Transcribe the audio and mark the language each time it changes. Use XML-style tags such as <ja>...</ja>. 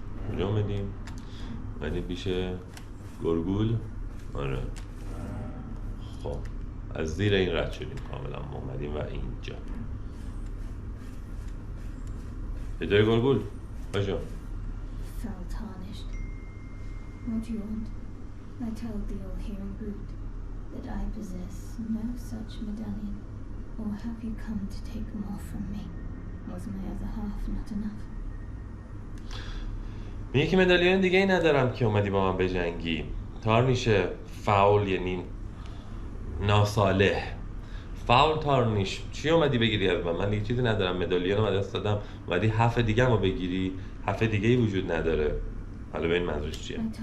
<fa>کجا اومدیم پیش گرگول. آره خب از زیر این رد شدیم کاملا. ما اومدیم و اینجا به جای گرگول باشو.</fa> <en>Fell tarnished. What do you want? I told the all-hearing brute that I possess no such medallion. Or have you come to take more from me? Was my other half not enough?</en> <fa>میگه که مدالیون دیگه ای ندارم که اومدی با من بجنگی. تارنیش فاول یعنی ناصالح. فاول تارنیش چی اومدی بگیری از من دیگه چیزی ندارم. مدالیون رو دست دادم اومدی هفت دیگه هم رو بگیری. هفت دیگه ای وجود نداره. حالا ببین منظورش چیه.</fa>